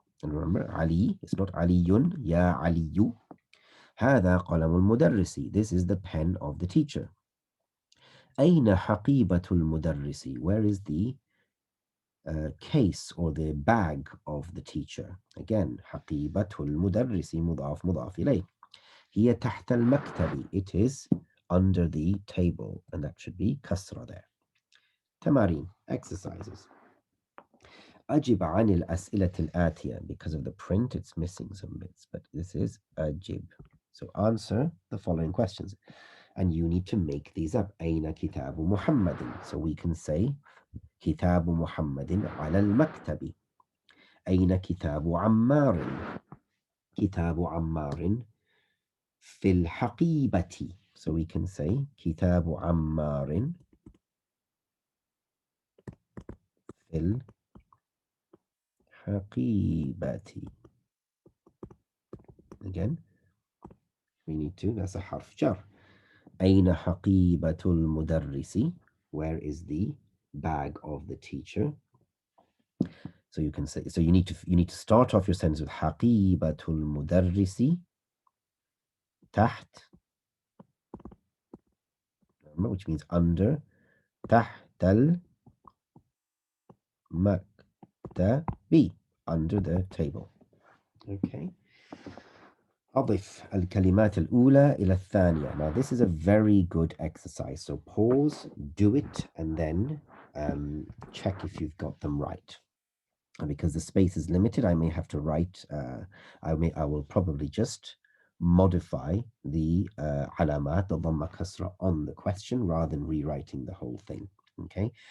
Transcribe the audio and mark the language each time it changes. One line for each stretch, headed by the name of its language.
English: And remember, Ali, it's not Aliyun, Ya Aliyu.
Arabic: هذا قلم المدرس.
English: This is the pen of the teacher.
Arabic: أين حقيبة المدرس?
English: Where is the case or the bag of the teacher? Again,
Arabic: حقيبة المدرس مضاف مضاف إليه. هي تحت المكتب.
English: It is under the table, and that should be kasra there. تمارين, exercises.
Arabic: أجب عن الأسئلة الآتية.
English: Because of the print, it's missing some bits, but this is أجب. So answer the following questions. And you need to make these up.
Arabic: أين كتاب محمد?
English: So we can say
Arabic: كتاب محمد على المكتب. أين كتاب عمار؟ كتاب عمار في الحقيبة.
English: So we can say
Arabic: كتاب عمار في الحقيبة.
English: Again, we need to, that's a حرف جر.
Arabic: أين حقيبة المدرس?
English: Where is the bag of the teacher? So you can say, so you need to start off your sentence with
Arabic: حقيبة المدرس تحت,
English: which means under,
Arabic: تحت المكتب,
English: under the table. Okay.
Arabic: أضف الكلمات الأولى إلى الثانية.
English: Now this is a very good exercise. So pause, do it, and then check if you've got them right. And because the space is limited, I may have to write. I will probably just modify the alamat, the dhamma kasra on the question rather than rewriting the whole thing. Okay.